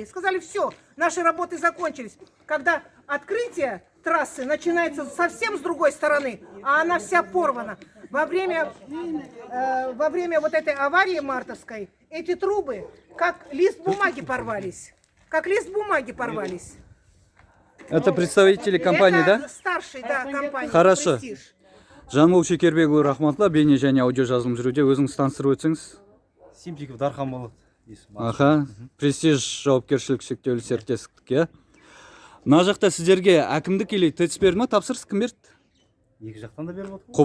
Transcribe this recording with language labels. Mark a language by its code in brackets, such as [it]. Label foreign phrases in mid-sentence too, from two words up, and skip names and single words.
[ru] Сказали, все, наши работы закончились. Когда открытие трассы начинается совсем с другой стороны, а она вся порвана. Во время вот этой аварии мартовской эти трубы как лист бумаги порвались. Как лист бумаги порвались. Это представители компании, Это да? старший, да, компания. Хорошо. «Престиж». [kk] Жанбол Шекербекұлы рахматулла, бейне және аудио жазылым жүруде. Өзіңіз таныстырып өтсеңіз. Симчиков Дархан болады. Аха, Престиж жауапкершілік шектеулі серіктестік, иә. Мына жақта сіздерге әкімдік или ТЭЦ берді ма, тапсырыс кім берді? Екі жақтан да беріп отыр.